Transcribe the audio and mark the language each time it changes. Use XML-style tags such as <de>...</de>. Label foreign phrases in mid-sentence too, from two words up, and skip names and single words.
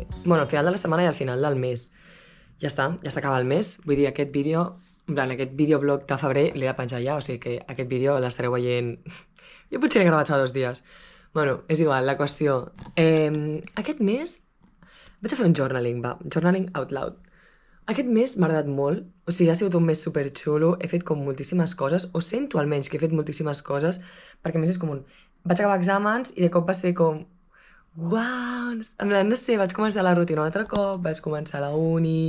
<ca>Bueno, al final de la setmana i al final del mes. Ja s'acaba el mes. Vull dir, aquest vídeo...</ca> <es>En plan,</es> <ca>aquest videoblog de febrer l'he de penjar ja, o sigui que aquest vídeo l'estareu veient... Jo potser l'he gravat fa 2 dies. Bueno, és igual, la qüestió. Aquest mes vaig a fer un</ca> <en>journaling, journaling out loud.</en> <ca>Aquest mes m'ha agradat molt, o sigui, ha sigut un mes superxulo, he fet com moltíssimes coses, o sento almenys que he fet moltíssimes coses, perquè a més és com un... Vaig acabar exàmens i de cop va ser com... Uau!</ca> <es>En plan,</es> <ca>no sé, vaig començar la rutina un altre cop, vaig començar la uni...</ca>